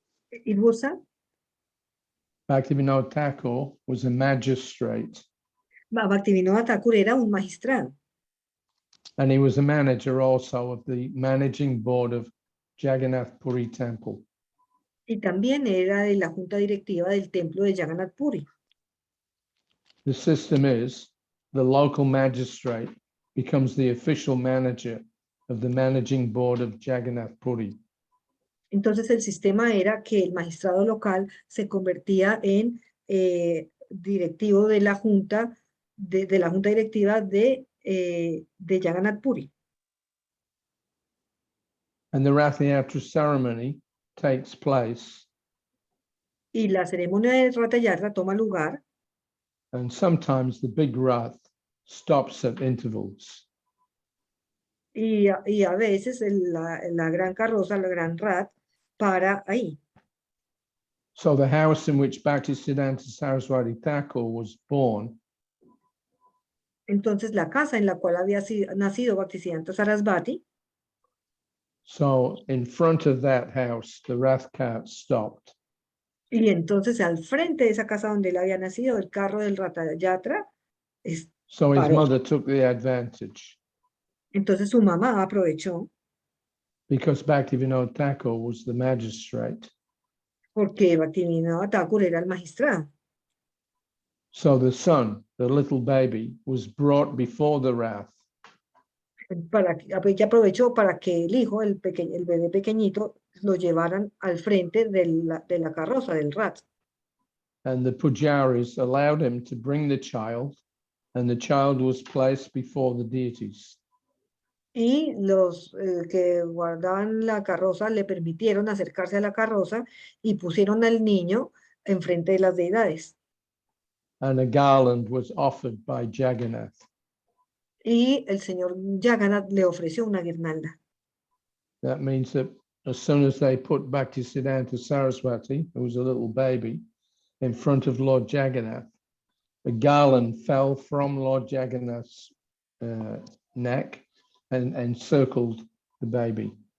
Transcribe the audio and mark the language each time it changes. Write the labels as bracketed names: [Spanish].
[English] It was a Bhaktivinoda Thakur was a magistrate, [Spanish] Bhaktivinoda Thakur era un magistrado [English] and he was a manager also of the managing board of Jagannath Puri Temple. [Spanish] y también era de la junta directiva del templo de Jagannath Puri. [English] The system is the local magistrate becomes the official manager of the managing board of Jagannath Puri. [Spanish] Entonces el sistema era que el magistrado local se convertía en directivo de la junta, de la junta directiva de Jagannath Puri. [English] And the Rath Yatra ceremony takes place, [Spanish] Y la ceremonia de Ratha Yatra toma lugar, [English] and sometimes the big Rath stops at intervals. [Spanish] y a veces la gran carroza, la gran Rath, para ahí. [English] So the house in which Bhaktisiddhanta Saraswati Thakur was born [Spanish] Entonces la casa en la cual había nacido Bhaktisiddhanta Sarasvati, [English] so in front of that house, the Rath cart stopped. [Spanish] y entonces al frente de esa casa donde él había nacido, el carro del Ratha Yatra, [English] So his [Spanish] Paró. [English] mother took the advantage [Spanish] entonces su mamá aprovechó, [English] because Bhaktivinoda Thakur was the magistrate. [Spanish] porque Bhaktivinoda Thakur era el magistrado. [English] So the son, the little baby, was brought before the Rath, [Spanish] Ella aprovechó para que el hijo, el bebé pequeñito, lo llevaran al frente de la carroza, del Rath. [English] and the pujaris allowed him to bring the child, and the child was placed before the deities. [Spanish] Y los que guardaban la carroza le permitieron acercarse a la carroza y pusieron al niño enfrente de las deidades. [English] And a garland was offered by Jagannath. [Spanish] Y el señor Jagannath le ofreció una guirnalda. [English] That means that as soon as they put Bhaktisiddhanta Saraswati, who was a little baby, in front of Lord Jagannath, the garland fell from Lord Jagannath's neck and encircled the baby.